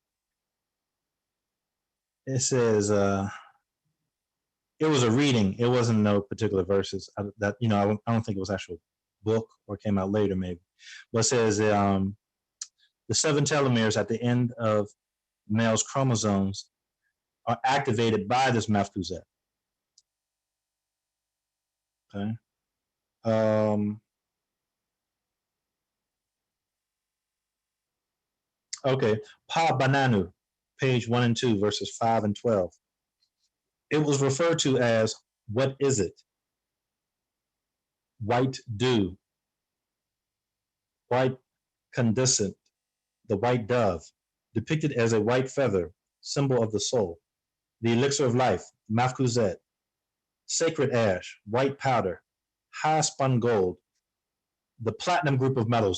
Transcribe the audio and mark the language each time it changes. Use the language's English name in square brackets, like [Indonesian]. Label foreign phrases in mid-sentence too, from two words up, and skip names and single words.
[English] It says, it was a reading. It wasn't no particular verses. I don't think it was actual book, or came out later maybe. But it says the 7 telomeres at the end of male's chromosomes are activated by this Malkuth. Okay. Okay. Pa Bananu, page 1 and 2, verses 5 and 12. It was referred to as, what is it? White dew, white condescent, the white dove, depicted as a white feather, symbol of the soul, the elixir of life, Malkuth, sacred ash, white powder, high spun gold, the platinum group of metals.